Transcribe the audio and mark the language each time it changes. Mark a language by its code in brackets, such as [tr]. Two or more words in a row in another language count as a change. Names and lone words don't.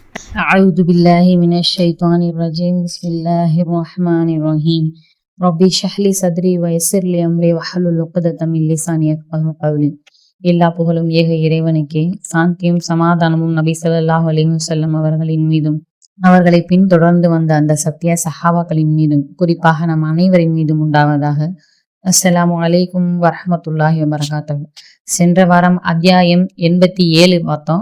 [ar] أعوذ بالله من الشيطان الرجيم بسم الله الرحمن الرحيم ربي اشرح لي صدري ويسر لي أمري واحلل عقدة من لساني يفقهوا قولي. [ta] எல்லா புகழும் ஏக இறைவனுக்கே, சாந்தியும் சமாதானமும் நபி [ar] صلى الله عليه وسلم [ta] அவர்களின் மீதும் அவர்களை பின்தொடர்ந்து வந்த அந்த சத்திய சஹாபாக்களின் மீதும் குறிப்பாக நம் அனைவரின் மீதும் உண்டாவதாக. [ar] السلام عليكم ورحمة الله وبركاته. [ta] சென்ற வாரம் அத்தியாயம் 87 பார்த்தோம்.